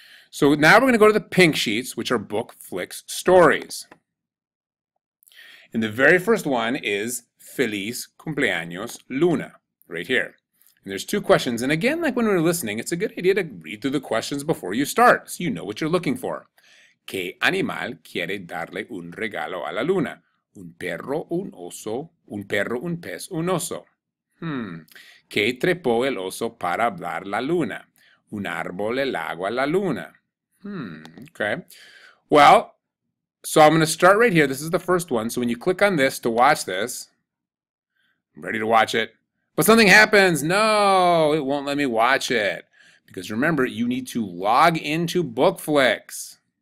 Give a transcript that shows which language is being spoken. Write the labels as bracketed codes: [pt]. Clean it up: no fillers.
[en] So now we're going to go to the pink sheets, which are Bookflix stories. And the very first one is Feliz Cumpleaños Luna. right here. And there's 2 questions. And again, like when we were listening, it's a good idea to read through the questions before you start so you know what you're looking for. [es] ¿Qué animal quiere darle un regalo a la luna? Un perro, un oso, un perro, un pez, un oso. ¿Qué trepó el oso para hablar la luna? Un árbol, el agua, la luna. Okay. [en] Well, so I'm going to start right here. This is the first one. So when you click on this to watch this, I'm ready to watch it. But something happens. No, it won't let me watch it. Because remember, you need to log into Bookflix.